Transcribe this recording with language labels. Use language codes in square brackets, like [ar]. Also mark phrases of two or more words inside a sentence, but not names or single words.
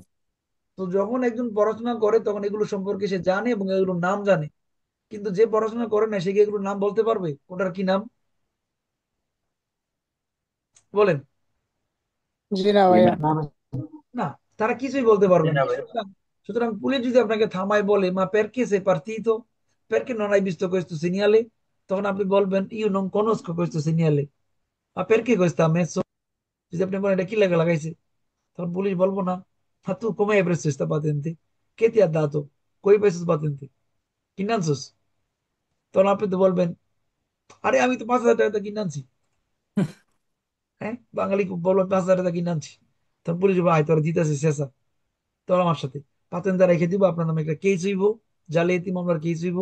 [bn] তো যখন একজন পড়াশোনা করে, তখন এগুলো সম্পর্কে সে জানে এবং এগুলোর নাম জানে। কিন্তু যে পড়াশোনা করে না, সে কি এগুলোর নাম বলতে পারবে কোনটার কি নাম? বলেন। জি না জি ভাইয়া। না। না ভাই। না, তারা কিছুই বলতে পারবে না। না ভাই। সুতরাং সুতরাং পুলিশ যদি আপনাকে থামায় বলে [it] মা perché sei partito, perché non hai visto questo segnale, [bn] তখন আপনি বলবেন [it] io non conosco questo segnale, ma perché questo ha messo। [bn] যদি আপনি বলেন এটা কি লাগা লাগাইছে, তখন পুলিশ বলবো না, [it] ma tu come hai preso questa patente, কে ti ha dato, [bn] কই পাইছিস patente, কিনে আনছিস? তখন আপনি তো বলবেন, আরে আমি তো 5,000 টাকা কিনে আনছি। হ্যাঁ, বাঙালি বলবেন 5,000 টাকা কিনে আনছি। তখন পুলিশ বলবো আয় তোরা দিতেছিস শেষা, তোর আমার সাথে পাতেনটা রেখে দিব, আপনার নামে একটা কেস হইব, জালিয়াতি মামলার কেস হইব।